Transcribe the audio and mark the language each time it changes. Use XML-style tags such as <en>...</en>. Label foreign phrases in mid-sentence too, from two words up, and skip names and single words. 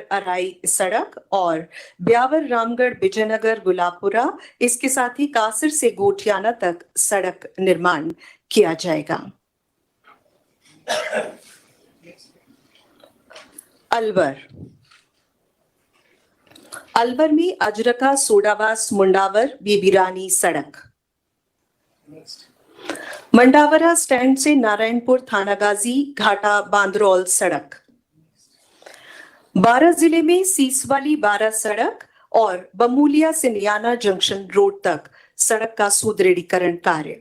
<hi>अराई सड़क और ब्यावर, रामगढ़, विजयनगर, गुलाबपुरा, इसके साथ ही कासिर से गोठियाना तक सड़क निर्माण किया जाएगा। अलवर, अलवर में अजरका, सोडावास, मुंडावर, बीबी रानी सड़क। मंडावरा स्टैंड से नारायणपुर, थानागाजी, घाटा, बांदरौल सड़क। 12 जिले में सीसवाली 12 सड़क और बमूलिया से नियाना जंक्शन रोड तक सड़क का सुदृढ़ीकरण कार्य।</hi>